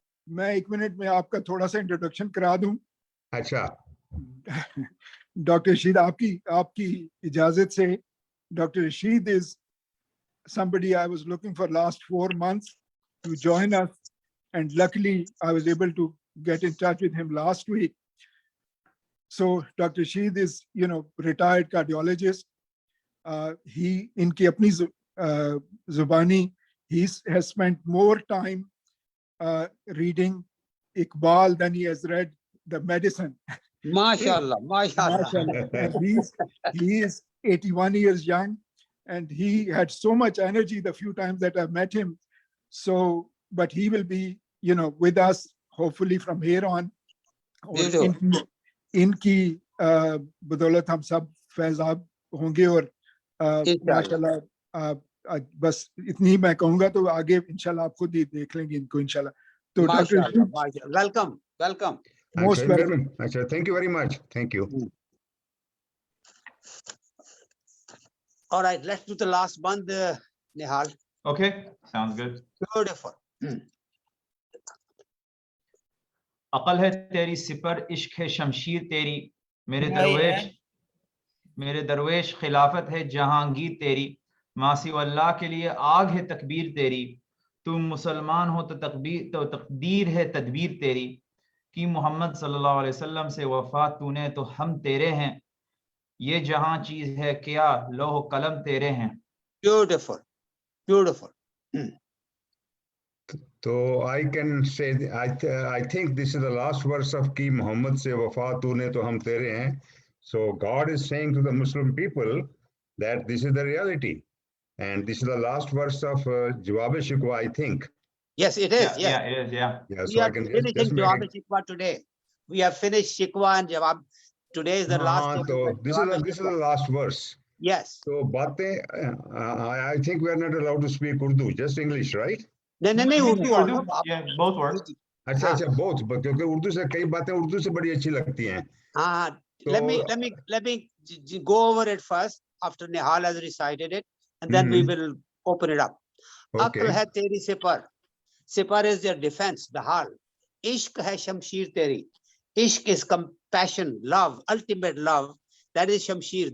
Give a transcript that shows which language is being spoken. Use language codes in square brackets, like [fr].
[hi] मैं 1 मिनट में आपका थोड़ा सा इंट्रोडक्शन करा दूं. अच्छा. [en] Dr. [hi] Rashid, आपकी इजाजत से, Dr. [en] Rashid is somebody I was looking for last 4 months to join us, and luckily I was able to get in touch with him last week. So Dr. Rashid is, retired cardiologist. He [hi] inki apni zubani, [en] he has spent more time reading Iqbal than he has read the medicine. [ar] MashaAllah, MashaAllah. [en] And he is 81 years young, and he had so much energy the few times that I've met him. So, but he will be, with us hopefully from here on. [hi] इनकी बदौलत हम सब फैज़ाब होंगे और माशाल्लाह बस इतनी ही मैं कहूँगा तो आगे इंशाल्लाह आप खुद ही देख लेंगे इनको इंशाल्लाह तो doctor [en] welcome most welcome. Thank you very much. Thank you. All right, let's do the last one, Nihal. Okay, sounds good. Beautiful. [hi] अकल है तेरी सिपर इश्क है शमशीर तेरी मेरे दरवेश खिलाफत है जहांगीर तेरी मासी अल्लाह के लिए आग है तकबीर तेरी तुम मुसलमान हो तो तकदीर है तदबीर तेरी कि मोहम्मद सल्लल्लाहु अलैहि वसल्लम से वफा तूने तो हम तेरे हैं ये जहां चीज है क्या लौह कलम तेरे हैं. [en] Beautiful. So I can say, I think this is the last verse of [hi] Ki Muhammad se wafa tune to hum tere hain. [en] So God is saying to the Muslim people that this is the reality. And this is the last verse of Jawab-e-Shikwa, I think. Yes, it is. Yeah, it is. Yeah. So I can just Jawab-e-Shikwa today. We have finished Shikwa and Jawab. Today is the last. So this is the last verse. Yes. So I think we are not allowed to speak Urdu, just English, right? [hi] नहीं [en] Urdu. Yeah, both work. [hi] अच्छा [en] both, [hi] क्योंकि उर्दू से कई बातें उर्दू से बड़ी अच्छी लगती हैं. [en] Let me go over it first after Nihal has recited it, and then we will open it up. [hi] Aql hai teri sipar [en] is your defense, the hal. [hi] Ishq hai shamshir teri. [en] Ishq is compassion, love, ultimate love. That is shamshir.